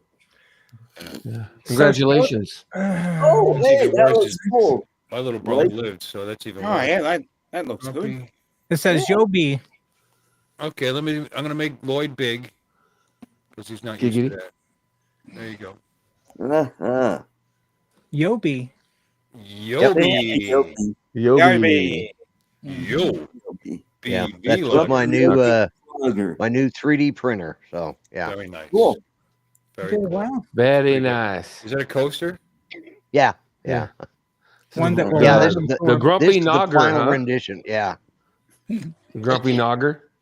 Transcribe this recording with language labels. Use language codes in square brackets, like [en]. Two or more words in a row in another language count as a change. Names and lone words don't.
[en] Congratulations. Oh, What's hey, even that worse was is cool. my little brother Right? lived, so that's even Oh, worse. yeah, that looks good. Grumpy. it says Yobi. Okay, I'm gonna make Lloyd big because he's not used to Giggity. that. There you go. Uh-huh. Yobi. Yobi. Yobi. Yobi. Yo. Yobi. yeah. BB That's Lloyd. my new 3D printer. So yeah. Very nice. Cool. Very Okay, cool. wow. Very nice. Is that a coaster? Yeah. Yeah. One that will Yeah, hold this them the, The for- grumpy this is the nogger, final huh? rendition. Yeah. Grumpy nogger.